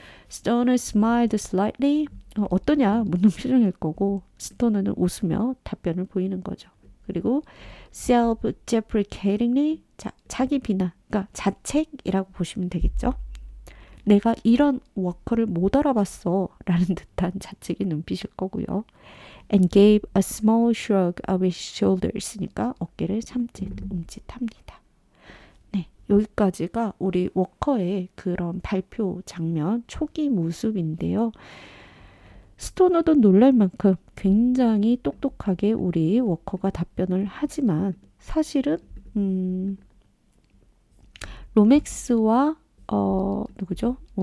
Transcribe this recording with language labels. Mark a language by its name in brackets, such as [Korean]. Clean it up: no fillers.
[English] Stoner smiled slightly. [Korean] 어떠냐 묻는 표정일 거고 스토너는 웃으며 답변을 보이는 거죠. 그리고 self-deprecatingly, 자기 비난, 그러니까 자책이라고 보시면 되겠죠. 내가 이런 워커를 못 알아봤어 라는 듯한 자책의 눈빛일 거고요. [English] And gave a small shrug of his shoulders. [Korean] 그러니까 어깨를 움찔합니다. 네, 여기까지가 우리 워커의 그런 발표 장면 초기 모습인데요. 스토너도 놀랄 만큼 굉장히 똑똑하게 우리 워커가 답변을 하지만 사실은 로맥스와 누구죠?